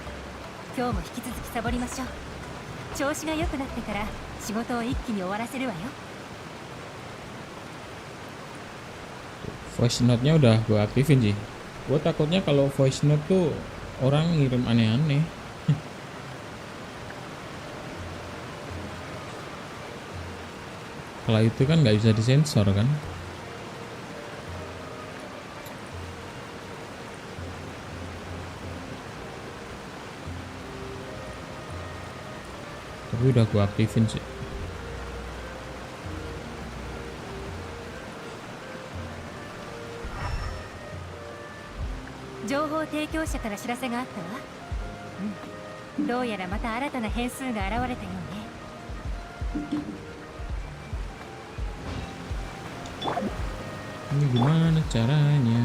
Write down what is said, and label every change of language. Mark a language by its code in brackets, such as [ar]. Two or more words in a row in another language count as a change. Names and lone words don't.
[ja] 今日も引き続きサボりましょう。調子が良くなってから仕事を一気に終わらせるわよ。 [en] Voice note- [id] nya udah gue aktifin sih. Gue takutnya kalau [en] voice note [id] tuh orang ngirim aneh-aneh. Kalau itu kan nggak bisa disensor kan? Tapi udah gue aktifin sih. [ja] Joho 提供者から知らせがあったわ。どうやらまた新たな変数が現れたようね。 [id] Ini gimana caranya?